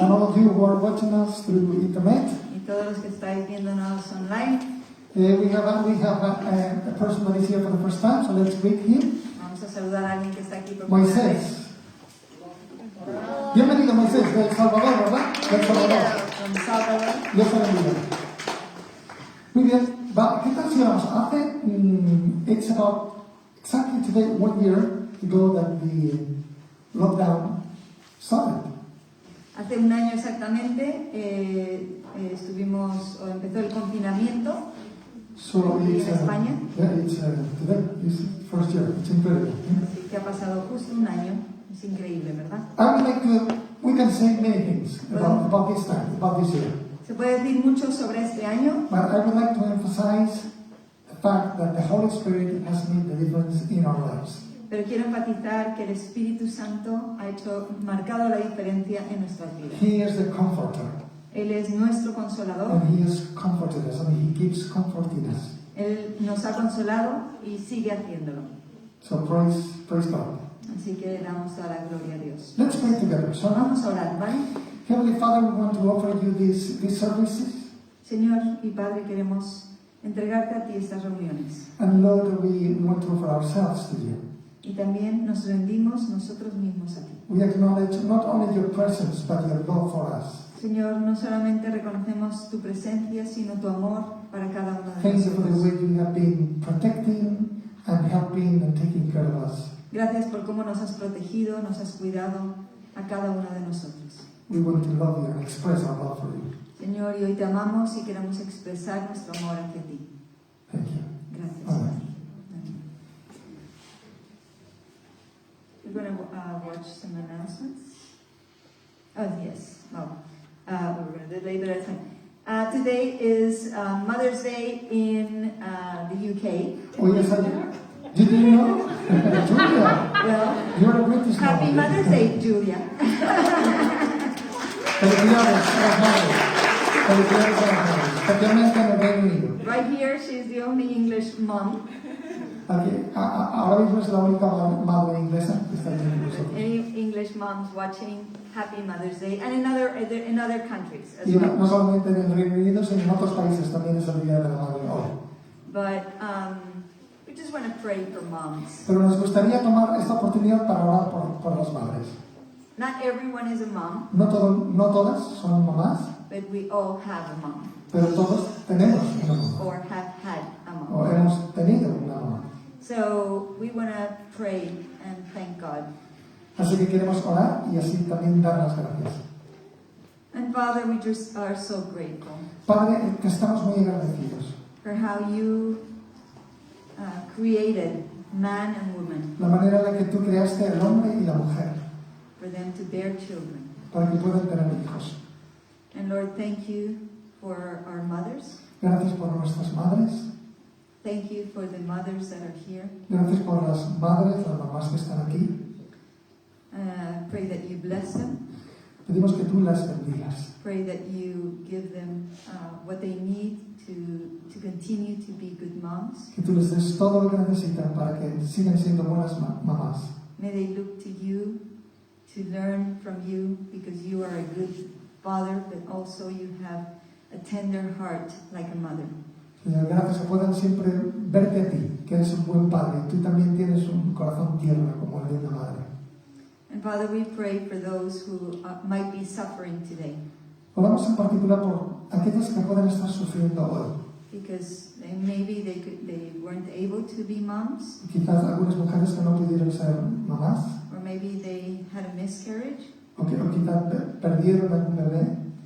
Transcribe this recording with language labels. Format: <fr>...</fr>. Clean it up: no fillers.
<en>and all of you who are watching us through internet.</en> <es>y todos los que estáis viéndonos online.</es> <en>We have a person that is here for the first time, so let's greet him.</en> <es>Vamos a saludar a alguien que está aquí por primera vez. Moisés. Bienvenido, Moisés, de El Salvador, ¿verdad? De El Salvador.</es> <en>From Salvador.</en> <es>Dios te bendiga. Muy bien. ¿Qué tal si vamos?</es> <en>It's about exactly today 1 year ago that the lockdown started.</en> <es>Hace un año exactamente empezó el confinamiento</es> <en>So</en> <es>aquí</es> <en>it's,</en> <es>en España.</es> <en>Today is first year. It's incredible.</en> <es>Así que ha pasado justo un año. Es increíble, ¿verdad?</es> <en>We can say many things about this time, about this year.</en> <es>Se puede decir mucho sobre este año,</es> <en>But I would like to emphasize the fact that the Holy Spirit has made the difference in our lives.</en> <es>pero quiero enfatizar que el Espíritu Santo ha marcado la diferencia en nuestras vidas.</es> <en>He is the comforter.</en> <es>Él es nuestro consolador.</es> <en>And He has comforted us, and He keeps comforting us.</en> <es>Él nos ha consolado y sigue haciéndolo.</es> <en>So praise God.</en> <es>Así que le damos toda la gloria a Dios.</es> <en>Let's pray together. So</en> <es>Vamos a orar, ¿vale?</es> <en>Heavenly Father, we want to offer you these services.</en> <es>Señor y Padre, queremos entregarte a ti estas reuniones.</es> <en>And Lord, we want to offer ourselves to you.</en> <es>Y también nos rendimos nosotros mismos a ti.</es> <en>We acknowledge not only your presence, but your love for us.</en> <es>Señor, no solamente reconocemos tu presencia, sino tu amor para cada uno de</es> <en>Thank you for the</en> <es>nosotros.</es> <en>way you have been protecting and helping and taking care of us.</en> <es>Gracias por cómo nos has protegido, nos has cuidado a cada uno de nosotros.</es> <en>We want to love you and express our love for you.</en> <es>Señor, y hoy te amamos y queremos expresar nuestro amor hacia ti.</es> <en>Thank you.</en> <es>Gracias. Amén. Amén.</es> <en>We're going to watch some announcements. Oh, yes. Well, we're going to do it later. Today is Mother's Day in the UK. Oh, yes, did you know? Julia, Well, you're a British happy mom. Mother's Day, Julia.</en> <es>Felicidades a las madres. Felicidades a las madres. Especialmente en el Reino Unido.</es> <en>Right here, she's the only English mom.</en> <es>Aquí, ahora mismo es la única madre inglesa que está aquí con nosotros.</es> <en>Any English moms watching, happy Mother's Day, and in other countries as</en> <es>Y</es> <en>well.</en> <es>no solamente en el Reino Unido, sino en otros países también es el Día de la Madre hoy.</es> <en>But we just want to pray for moms.</en> <es>Pero nos gustaría tomar esta oportunidad para orar por las madres.</es> <en>Not everyone is a mom,</en> <es>No todas son mamás,</es> <en>but we all have a mom,</en> <es>pero todos tenemos una mamá.</es> <en>or have had a</en> <es>O</es> <en>mom.</en> <es>hemos tenido una mamá.</es> <en>So we want to pray and thank God.</en> <es>Así que queremos orar y así también dar las gracias.</es> <en>And Father, we just are so grateful</en> <es>Padre, que estamos muy agradecidos.</es> <en>for how you created man and woman</en> <es>La manera en la que tú creaste al hombre y la mujer</es> <en>for them to bear children.</en> <es>para que puedan tener hijos.</es> <en>And Lord, thank you for our mothers.</en> <es>Gracias por nuestras madres.</es> <en>Thank you for the mothers that are here.</en> <es>Gracias por las madres, las mamás que están aquí.</es> <en>Pray that you bless them.</en> <es>Pedimos que tú las bendigas.</es> <en>Pray that you give them what they need to continue to be good moms.</en> <es>Que tú les des todo lo que necesitan para que sigan siendo buenas mamás.</es> <en>May they look to you to learn from you, because you are a good father, but also you have a tender heart like a mother.</en> <es>Señor, gracias que puedan siempre verte a ti, que eres un buen padre. Tú también tienes un corazón tierno como el de una madre.</es> <en>And Father, we pray for those who might be suffering today,</en> <es>Oramos en particular por aquellas que pueden estar sufriendo hoy.</es> <en>because maybe they weren't able to be moms,</en> <es>Quizás algunas mujeres que no pudieron ser mamás,</es> <en>or maybe they had a miscarriage,</en> <es>o quizás perdieron algún bebé,</es>